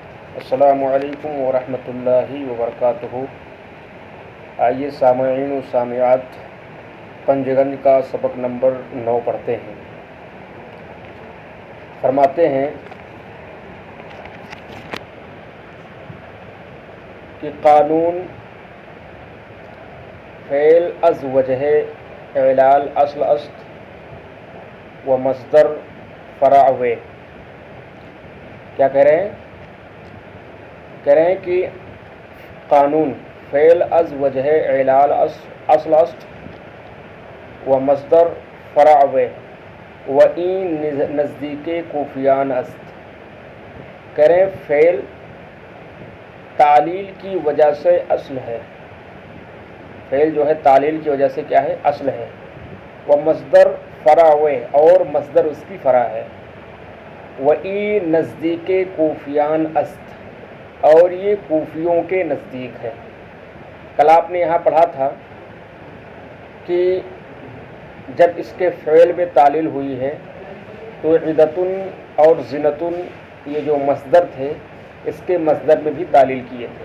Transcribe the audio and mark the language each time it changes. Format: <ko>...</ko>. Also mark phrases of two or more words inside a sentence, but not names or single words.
<ar>السلام علیکم ورحمۃ اللہ وبرکاتہ۔</ar> <ur>آئیے سامعین و سامعات پنجگنج کا سبق نمبر 9 پڑھتے ہیں۔</ur> <fa>فرماتے ہیں کہ قانون فعل از وجہ اعلال اصل است و مصدر فرع و۔</fa> <ur>کیا کہہ رہے ہیں؟ کہہ رہے ہیں کہ</ur> <fa>قانون فعل از وجہ اعلال اصل است و مصدر فرع و این نزدیک کوفیان است۔</fa> <ur>کہہ رہے ہیں فعل تعلیل کی وجہ سے اصل ہے، فعل جو ہے تعلیل کی وجہ سے کیا ہے؟ اصل ہے۔</ur> <fa>و مصدر فرع</fa> <ur>اور مصدر اس کی فرع ہے۔</ur> <fa>و این نزدیک کوفیان است</fa> <ur>اور یہ کوفیوں کے نزدیک ہے۔ کل آپ نے یہاں پڑھا تھا کہ جب اس کے فعل میں تعلیل ہوئی ہے تو عدتن اور زنتن یہ جو مصدر تھے اس کے مصدر میں بھی تعلیل کیے تھے۔</ur>